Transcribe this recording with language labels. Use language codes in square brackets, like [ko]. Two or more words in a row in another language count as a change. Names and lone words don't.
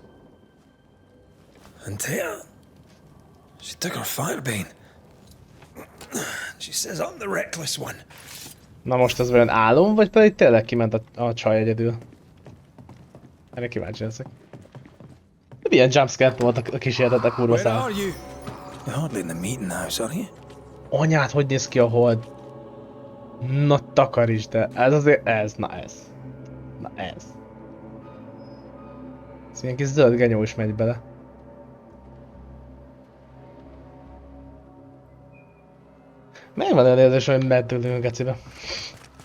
[en] Antea, she took her firebane. She says I'm the reckless one. [hu] Na most ez olyan álom, vagy pedig tényleg kiment a csaj egyedül? Erre kíváncsi leszek. De milyen jumpscare volt a kísérlet a kurva [en] Where [hu] szám. [en] are you? You're hardly in the meeting house, are you? [hu] Anyád, hogy néz ki a hold? Na takarítsd, de ez azért, na ez. Ez ilyen kis zöld genyó is megy bele. Miért van olyan érzés, hogy megy tőlünk a gecibe?